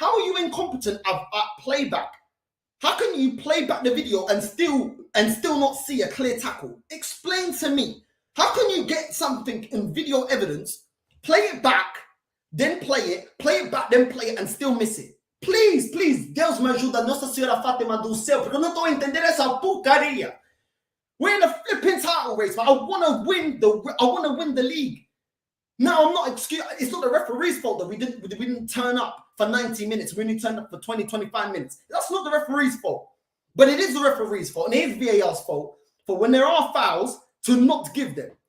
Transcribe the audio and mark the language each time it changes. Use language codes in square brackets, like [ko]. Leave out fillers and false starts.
[en] How are you incompetent at playback? How can you play back the video and still not see a clear tackle? Explain to me. How can you get something in video evidence, play it back, then play it back, then play it, and still miss it? [pt] Please, Deus me ajuda, Nossa Senhora Fátima do céu, porque eu não estou a entender essa porcaria. [en] We're in a flipping title race, but I want to win the league. Now, I'm not excuse. It's not the referee's fault that we didn't turn up for 90 minutes. We only turned up for 20, 25 minutes. That's not the referee's fault. But it is the referee's fault, and it is VAR's fault for when there are fouls to not give them.